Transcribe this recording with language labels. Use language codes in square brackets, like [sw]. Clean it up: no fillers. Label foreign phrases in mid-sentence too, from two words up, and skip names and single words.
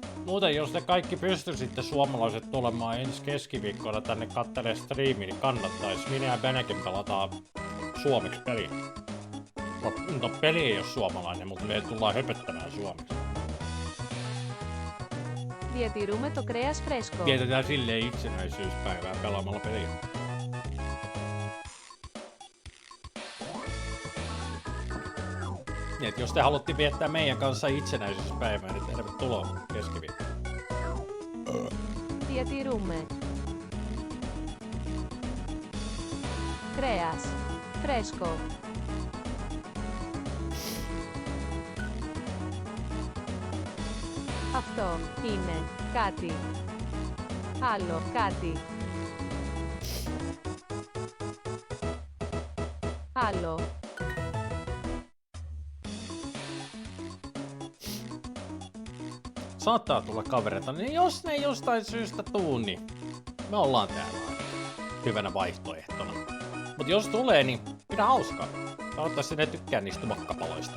[fi] Muuten jos te kaikki pystyisitte suomalaiset tulemaan ensi keskiviikkona tänne kattelee striimiin, niin kannattais. Minä ja Benekin pelataan suomeksi peliä. No peli ei oo suomalainen, mutta me tullaan höpöttämään suomeksi. [el] Διατηρούμε το κρέας φρέσκο. [fi] Vietetään silleen itsenäisyyspäivää pelaamalla peliä. Niin, et jos te haluatte viettää meidän kanssa itsenäisyyspäivää, niin tervetuloa keskiviikkoon. [el] Διατηρούμε. Κρέας φρέσκο. Αυτό είναι κάτι. Άλλο κάτι. Άλλο. [fi] Saattaa tulla kavereita, niin jos ne jostain syystä tuu, niin me ollaan täällä hyvänä vaihtoehtona. Mut jos tulee, niin pidä hauskaa. Toivottavasti ne tykkää niistä makkapaloista.